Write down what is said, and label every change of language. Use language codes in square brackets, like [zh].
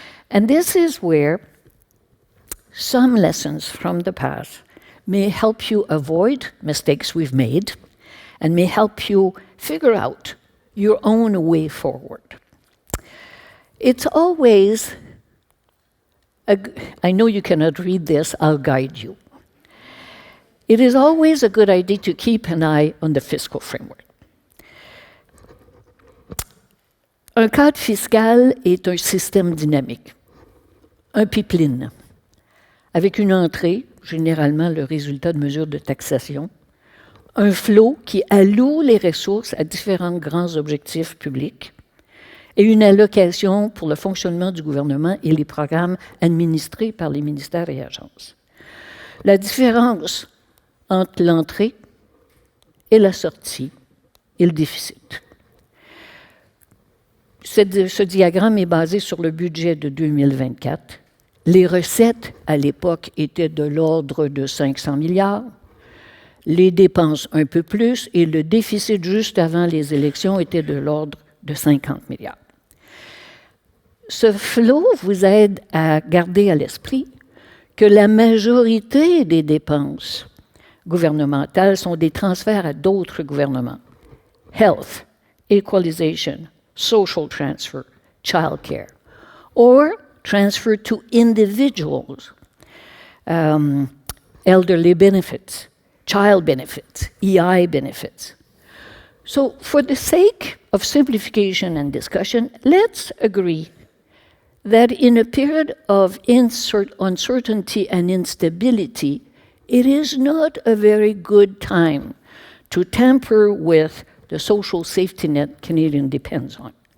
[en] And this is where some lessons from the past may help you avoid mistakes we've made and may help you figure out your own way forward. It's always, I know you cannot read this, I'll guide you. It is always a good idea to keep an eye on the fiscal framework. [fr] Un cadre fiscal est un système dynamique, un pipeline, avec une entrée, généralement le résultat de mesures de taxation, un flot qui alloue les ressources à différents grands objectifs publics, et une allocation pour le fonctionnement du gouvernement et les programmes administrés par les ministères et agences. La différence entre l'entrée et la sortie est le déficit. Ce diagramme est basé sur le budget de 2024. Les recettes, à l'époque, étaient de l'ordre de 500 milliards, les dépenses un peu plus, et le déficit juste avant les élections était de l'ordre de 50 milliards. Ce flot vous aide à garder à l'esprit que la majorité des dépenses gouvernementales sont des transferts à d'autres gouvernements. [en] Health, equalization, social transfer, child care, or transfer to individuals, elderly benefits, child benefits, EI benefits. So for the sake of simplification and discussion, let's agree that in a period of uncertainty and instability, it is not a very good time to tamper with the social safety net Canadian depends on.